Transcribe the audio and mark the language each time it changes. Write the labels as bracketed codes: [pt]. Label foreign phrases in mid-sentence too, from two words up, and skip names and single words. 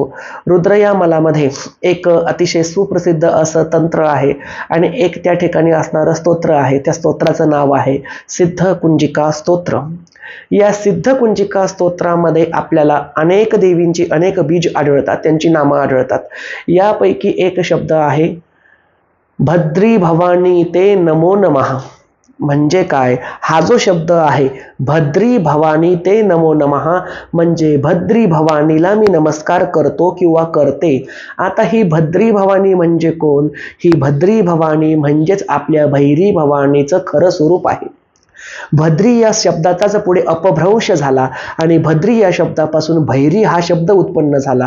[mr] रुद्रयामलामध्ये एक अतिशय सुप्रसिद्ध असं तंत्र आहे आणि एक त्या ठिकाणी असणारं स्तोत्र आहे. त्या स्तोत्राचं नाव आहे सिद्ध कुंजिका स्तोत्र. या सिद्ध कुंजिका स्तोत्रामध्ये आपल्याला अनेक देवींची अनेक बीज आढळतात, त्यांची नामं आढळतात. यापैकी एक शब्द आहे [sa] भद्री भवानी ते नमो नमः. [mr] म्हणजे काय? हा जो शब्द आहे [sa] भद्री भवानी ते नमो नमः [mr] म्हणजे भद्री भवानीला मी नमस्कार करतो किंवा करते. आता ही भद्री भवानी म्हणजे कोण? ही भद्री भवानी म्हणजेच आपल्या भैरी भवानीचं खरं स्वरूप आहे. भद्री या शब्दाचाच पुढे अपभ्रंश झाला आणि भद्री या शब्दापासून भैरी हा शब्द उत्पन्न झाला.